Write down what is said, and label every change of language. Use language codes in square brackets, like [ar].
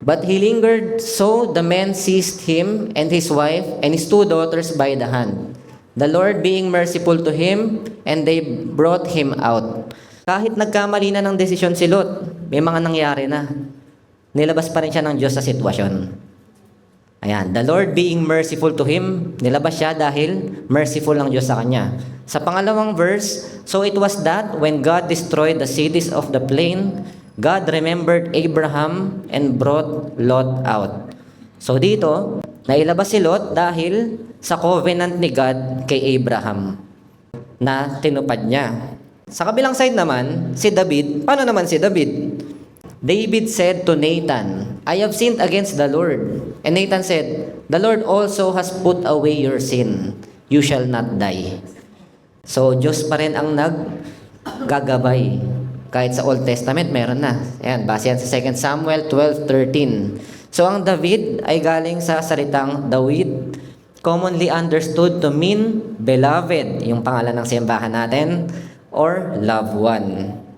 [en] But he lingered, so the man seized him and his wife and his 2 daughters by the hand. The Lord being merciful to him, and they brought him out. [tl] Kahit nagkamali na ng desisyon si Lot, may mga nangyari na. Nilabas pa rin siya ng Diyos sa sitwasyon. Ayan, [en] the Lord being merciful to him, [tl] nilabas siya dahil merciful ang Diyos sa kanya. Sa pangalawang verse, [en] so it was that when God destroyed the cities of the plain, God remembered Abraham and brought Lot out. [tl] So dito, nailabas si Lot dahil sa covenant ni God kay Abraham na tinupad niya. Sa kabilang side naman, si David, paano naman si David? [en] David said to Nathan, I have sinned against the Lord. And Nathan said, the Lord also has put away your sin. You shall not die. [tl] So, Diyos pa rin ang naggagabay. Kahit sa Old Testament, meron na. Ayan, base yan sa 2 Samuel 12:13. So, ang David ay galing sa salitang Dawid, [en] commonly understood to mean beloved, [tl] yung pangalan ng simbahan natin, [en] or loved one.